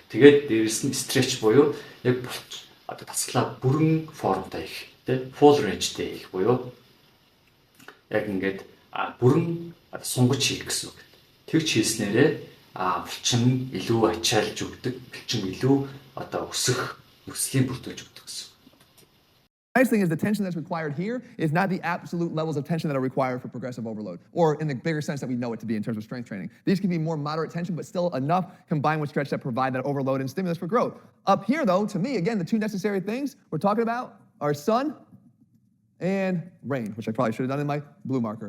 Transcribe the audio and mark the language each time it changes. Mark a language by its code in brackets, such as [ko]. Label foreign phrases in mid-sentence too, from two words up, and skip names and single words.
[mn] Тэгээд дээрэс нь stretch буюу яг одоо тасгалаа бүрэн формтой их тий [en] full rangeтэй [mn] их буюу яг ингээд бүрэн сунгаж хийх гэсэн үг. Тэгж хийснээрээ булчин илүү ачаалж өгдөг, булчин илүү одоо өсөх нөхцөлийн бүрдүүлж өгдөг гэсэн. [en] Nice thing is the tension that's required here is not the absolute levels of tension that are required for progressive overload, or in the bigger sense that we know it to be in terms of strength training. These can be more moderate tension, but still enough combined with stretch that provide that overload and stimulus for growth. Up here, though, to me, again, the two necessary things we're talking about are sun and rain, which I probably should have done in my blue marker.